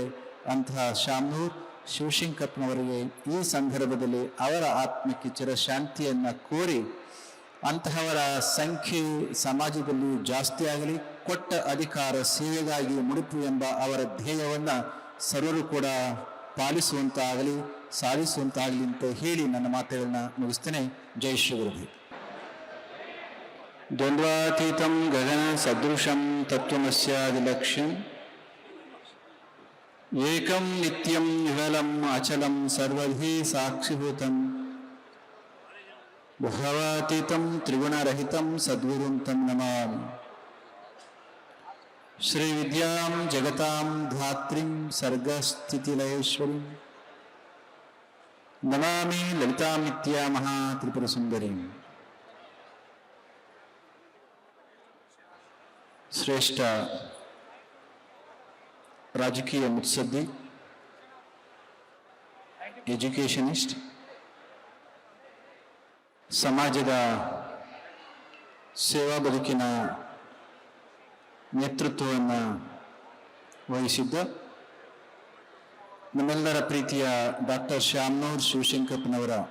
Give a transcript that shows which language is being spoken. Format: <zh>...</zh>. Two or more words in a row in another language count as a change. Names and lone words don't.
<kn>ಅಂತಹ ಶ್ಯಾಮನೂರು ಶಿವಶಂಕರಪ್ಪನವರಿಗೆ ಈ ಸಂದರ್ಭದಲ್ಲಿ ಅವರ ಆತ್ಮಕ್ಕೆ ಚಿರಶಾಂತಿಯನ್ನು ಕೋರಿ, ಅಂತಹವರ ಸಂಖ್ಯೆ ಸಮಾಜದಲ್ಲಿ ಜಾಸ್ತಿ ಆಗಲಿ, ಕೊಟ್ಟ ಅಧಿಕಾರ ಸೇವೆಗಾಗಿ ಮುಡುಪು ಎಂಬ ಅವರ ಧ್ಯೇಯವನ್ನು ಸರ್ವರು ಕೂಡ ಪಾಲಿಸುವಂತಾಗಲಿ, ಸಾಧಿಸುವಂತಾಗಲಿ ಅಂತ ಹೇಳಿ ನನ್ನ ಮಾತುಗಳನ್ನ ಮುಗಿಸ್ತೇನೆ. ಜೈ ಶ್ರೀ ಗುರುದೇವ್.</kn> <sa>ದ್ವಂದ್ವಾತೀತಂ ಗಗನ ಸದೃಶಂ ತತ್ವಮಸ್ಯಾದಿಲಕ್ಷ್ಯಂ ಏಕಂ ನಿತ್ಯಂ ವಿಮಲಂ ಅಚಲಂ ಸರ್ವಧಿ ಸಾಕ್ಷಿಭೂತಂ ಭಾವಾತೀತಂ ತ್ರಿಗುಣರಹಿತಂ ಸದ್ಗುರುಂ ತಂ ನಮಾಮಿ. ಶ್ರೀ ವಿದ್ಯಾಂ ಜಗತಾಂ ಧಾತ್ರಿಂ ಸರ್ಗಸ್ಥಿತಿಲಯೇಶ್ವರಿಂ ನಮಾಮಿ ಲಲಿತಾಮಿತ್ಯಾ ಮಹಾ ತ್ರಿಪುರ ಸುಂದರಿಂ.</sa> <kn>ಶ್ರೇಷ್ಠ ರಾಜಕೀಯ ಮುತ್ಸದ್ದಿ, ಎಜುಕೇಷನಿಸ್ಟ್, ಸಮಾಜದ ಸೇವಾ ಬದುಕಿನ ನೇತೃತ್ವವನ್ನು ವಹಿಸಿದ್ದ ನಮ್ಮೆಲ್ಲರ ಪ್ರೀತಿಯ ಡಾಕ್ಟರ್ ಶ್ಯಾಮನೂರು ಶಿವಶಂಕರಪ್ಪನವರ</kn>